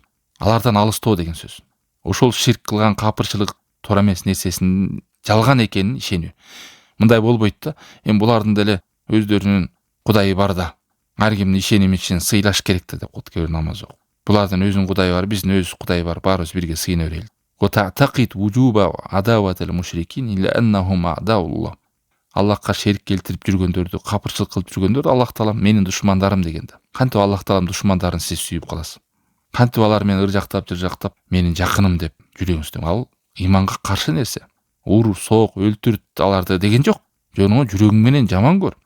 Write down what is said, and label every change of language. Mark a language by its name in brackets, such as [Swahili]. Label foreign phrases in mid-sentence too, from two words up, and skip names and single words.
[Kyrgyz] Алардан алыстоо деген сөз. Ошол ширк кылган капырчылык туура эмес нерсесинин жалган экенин ишенүү. Мындай болбойт да. Булардын деле өздөрүнүн кудайы бар да. Ар кимдин ишеними үчүн сыйлаш керек да деп коет кээ намаз окуп. Булардын өзүнүн кудайы бар, биздин өз кудай бар, баарыбыз бирге сыйына берели. [Arabic] وتعتقد وجوب عداوة المشركين إلا أنهم أعداء الله. [Kyrgyz] Аллахка шерик келтирип жүргөндөрдү, капырчылык кылып жүргөндөрдү Аллах Таалам менин душмандарым дегенде. Кантип Аллах Таалам душмандарын сиз сүйүп каласыз? Кантип алар мени ыржактап, жыржактап, менин жакыным деп жүрөңүз? Ал иманга каршы нерсе. Ур, соок, өлтүрт аларды деген жок. Жөнүңө жүрөгүң менен жаман көр.